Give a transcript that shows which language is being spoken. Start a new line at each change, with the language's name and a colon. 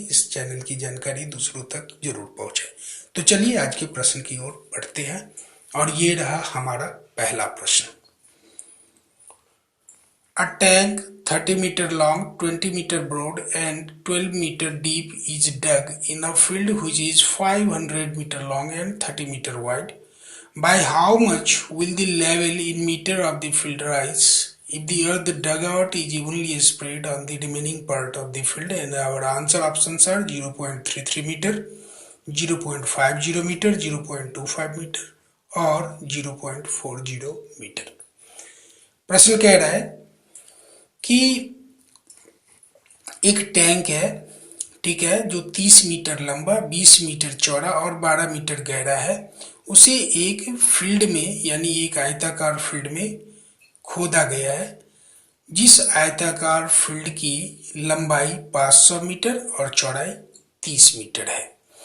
Hindi: इस चैनल की जानकारी दूसरों तक जरूर पहुंचे। तो चलिए आज के प्रश्न की ओर बढ़ते हैं और ये रहा हमारा पहला प्रश्न।
English: A tank 30 metre long, 20 metre broad and 12 metre deep is dug in a field which is 500 metre long and 30 metre wide. By how much will the level in meter of the field rise if the earth dugout is evenly spread on the remaining part of the field? And our answer options are 0.33 meter, 0.50 meter, 0.25 meter
Hindi: और 0.40 metre. प्रश्न कह रहा है कि एक tank है, ठीक है, जो 30 मीटर लंबा, 20 मीटर चौड़ा और 12 मीटर गहरा है। उसे एक फील्ड में यानी एक आयताकार फील्ड में खोदा गया है, जिस आयताकार फील्ड की लंबाई 500 मीटर और चौड़ाई 30 मीटर है।